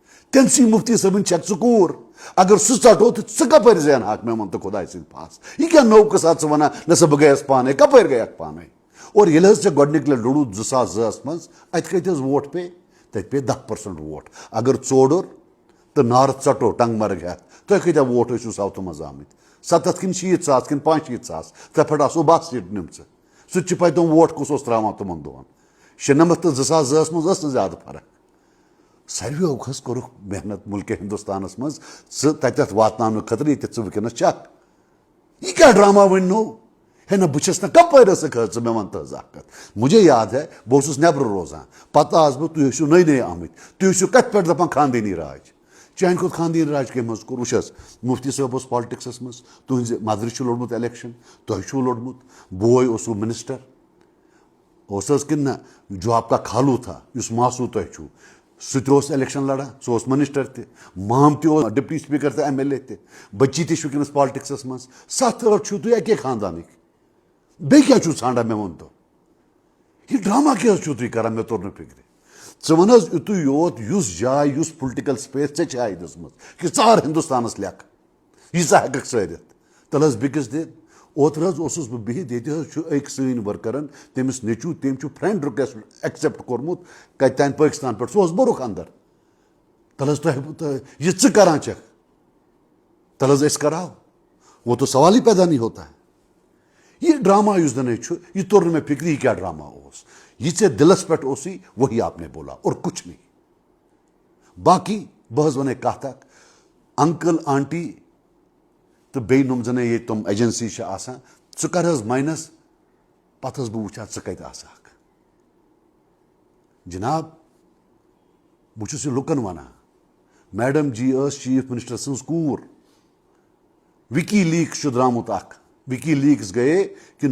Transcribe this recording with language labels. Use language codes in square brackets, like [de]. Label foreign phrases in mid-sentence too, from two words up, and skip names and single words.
[ks] تمسی مفتی صبن چک ژور اگر سہ ژٹو تو ژٕ کپٲرۍ زینہاکھ مےٚ ووٚن تہٕ خۄداے سٕنٛدۍ پاس یہ کیٛاہ نوٚو قٕصہ ژٕ ونان نہ سا بہٕ گٔیَس پانے کپٲرۍ گٔیَکھ پانے اور ییٚلہِ حظ ژےٚ گۄڈنِکۍ لٹہِ روٚڑُتھ 2002 منٛز اَتہِ کۭتۍ حظ ووٹ پے تَتہِ پے 10% ووٹ اگر ژوڈُر تہٕ نارٕ ژٹو ٹنٛگ مرگ ہٮ۪تھ تۄہہِ کۭتیٛاہ ووٹ ٲسِو ساوتھٕ منٛز آمٕتۍ 70 کِنہٕ 60,000 کِنہٕ 65,000 تَتھ پٮ۪ٹھ آسو 10 سیٖٹہٕ نِمژٕ سُہ تہِ چھِ پَے تِم ووٹ کُس اوس ترٛاوان تِمن دۄہن 96 تہٕ 2002 منٛز ٲس نہٕ زیادٕ فرق ساروِیو حظ کوٚرُکھ محنت مُلکہِ ہندوستانس منٛز ژٕ تتٮ۪تھ واتناونہٕ خٲطرٕ ییٚتٮ۪تھ ژٕ وٕنکیٚنس چھکھ یہ کیٛاہ ڈرامہ وۄنۍ نوٚو ہے نہ بہٕ چھس نہٕ کپٲرۍ ٲسٕکھ حظ ژٕ مےٚ وَن تہٕ حظ اکھ کتھ [ur] مجھے یاد ہے [ks] بہٕ اوسُس نٮ۪برٕ روزان پتہٕ آس بہٕ تُہۍ ٲسِو نٔے نٔے آمٕتۍ تُہۍ ٲسِو کتہِ پٮ۪ٹھ دپان خاندٲنی راج چانہِ کھۄتہٕ خاندٲنی راج کٔمۍ حظ کوٚر وٕچھ حظ مفتی صٲب اوس پالٹکسس منٛز تُہنزِ مدرِ چھُ لوٚڑمُت الیکشن تۄہہِ چھُو لوٚڑمُت بوے اوسوٕ منسٹر اوس حظ کِنہٕ نہ [ur] جو آپ کا کھالوٗ تھا [ks] یُس ماسوٗ تۄہہِ چھُو سُہ تہِ اوس الیکشن لڑان سُہ اوس منسٹر تہِ مام تہِ اوس ڈپٹی سپیٖکر تہٕ MLA تہِ بچی تہِ چھُ وٕنکیٚنس پالٹکسس منٛز 7 ٲٹھ چھُو تُہۍ اَکے خاندانٕکۍ بیٚیہِ کیٛاہ چھُو ژھانڈان مےٚ ووٚن تو یہِ ڈرامہ کیٛاہ حظ چھُو تُہۍ کران مےٚ توٚر نہٕ فِکرِ ژٕ وَن حظ یِتُے یوت یُس جاے یُس [en] political space [ks] ژےٚ چھےٚ دِژمٕژ کہِ ژار ہندوستانس لیکھ ییٖژاہ ہٮ۪ککھ ژٲرِتھ تَلہٕ حظ بیٚکِس دِ اوترٕ حظ اوسُس بہٕ بِہِتھ ییٚتہِ حظ چھُ أکۍ سٲنۍ ؤرکرن تٔمِس نیٚچوٗ تٔمۍ چھُ [en] friend request accept [ks] کوٚرمُت کتہِ تانۍ پٲکِستان پٮ۪ٹھ سُہ اوس بوٚرُکھ اندر تَلہٕ حظ تۄہہِ یہِ ژٕ کران چھکھ تَلہٕ حظ أسۍ کراو [ur] وہ تو سوال ہی پیدا نہیں ہوتا ہے [ks] یہ ڈرامہ یُس زَن چھُ یہِ توٚر نہٕ مےٚ فِکری یہِ کیٛاہ ڈرامہ اوس یہ ژےٚ دِلس پٮ۪ٹھ اوسُے [ur] وہی آپ نے بولا اور کچھ نہیں [ks] باقی بہٕ حظ وَنَے کتھ اکھ انکل آنٹی تہٕ بیٚیہِ نۄم زَن ییٚتہِ تِم ایجنسی چھِ آسان ژٕ کر حظ ماینس پتہٕ حظ بہٕ وٕچھٕ ہا ژٕ کتہِ آسہٕ جناب بہٕ چھُس یہِ لُکن ونان میڈم جی ٲس [en] chief minister [ks] سٕنٛز کوٗر وِکی لیٖکس چھُ درٛامُت اکھ وِکی لیٖکس گٔیے کہِ